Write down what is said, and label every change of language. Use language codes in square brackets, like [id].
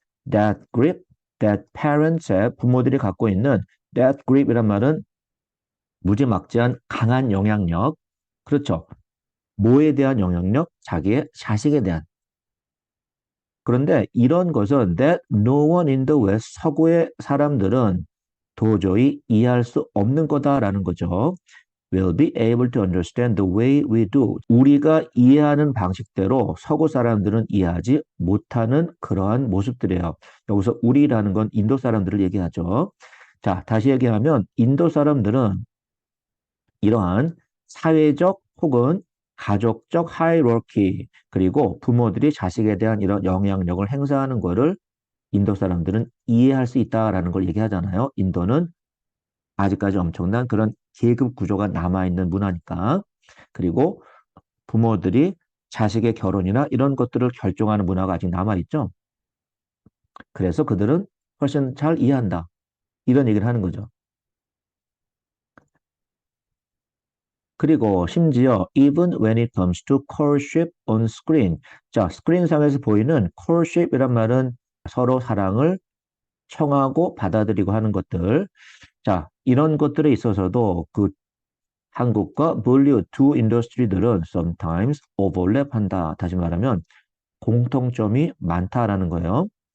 [en] that grip, that parents [ko] 의 부모들이 갖고 있는 that grip이란 말은 무지막지한 강한 영향력. 그렇죠. 뭐에 대한 영향력? 자기의 자식에 대한. 그런데 이런 것은 [en] that no one in the West, [ko] 서구의 사람들은 도저히 이해할 수 없는 거다라는 거죠. [en] will be able to understand the way we do. [ko] 우리가 이해하는 방식대로 서구 사람들은 이해하지 못하는 그러한 모습들이에요. 여기서 우리라는 건 인도 사람들을 얘기하죠. 자, 다시 얘기하면 인도 사람들은 이러한 사회적 혹은 가족적 하이라키, 그리고 부모들이 자식에 대한 이런 영향력을 행사하는 것을 인도 사람들은 이해할 수 있다라는 걸 얘기하잖아요. 인도는 아직까지 엄청난 그런 계급 구조가 남아있는 문화니까. 그리고 부모들이 자식의 결혼이나 이런 것들을 결정하는 문화가 아직 남아있죠. 그래서 그들은 훨씬 잘 이해한다, 이런 얘기를 하는 거죠. 그리고 심지어 [en] even when it comes to courtship on screen. [ko] 자, 스크린상에서 보이는 courtship이란 말은 서로 사랑을 청하고 받아들이고 하는 것들. 자, 이런 것들에 있어서도 그 한국과 볼리우드 두 인더스트리들은 [en] sometimes overlap [ko] 한다. 다시 말하면 공통점이 많다라는 거예요.